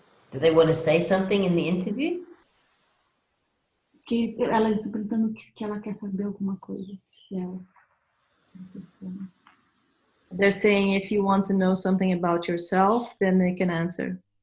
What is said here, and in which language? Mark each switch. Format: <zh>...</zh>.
<en>Do they want to say something in the interview?</en> <pt>Que ela está perguntando que ela quer saber alguma coisa dela.</pt> <en>They're saying if you want to know something about yourself, then they can answer.</en>